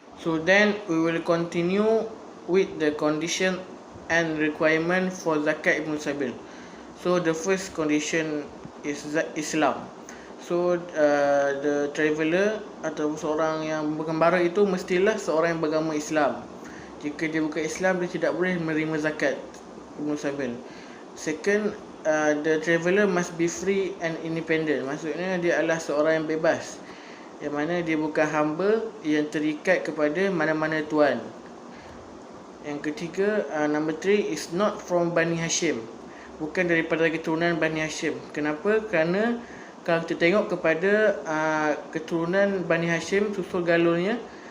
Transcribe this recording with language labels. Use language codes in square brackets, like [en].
[en] So then we will continue with the condition and requirement for zakat Ibn Sabil. So the first condition is Islam. So the traveller [ms] atau seorang yang bergembara itu mestilah seorang yang beragama Islam. Jika dia bukan Islam, dia tidak boleh menerima zakat Ibn Sabil. [en] Second, the traveller must be free and independent. [ms] Maksudnya dia adalah seorang yang bebas, yang mana dia bukan hamba yang terikat kepada mana-mana tuan. Yang ketiga, [en] number 3 is not from Bani Hashim, [ms] bukan daripada keturunan Bani Hashim. Kenapa? Kerana kalau kita tengok kepada keturunan Bani Hashim, susul galurnya,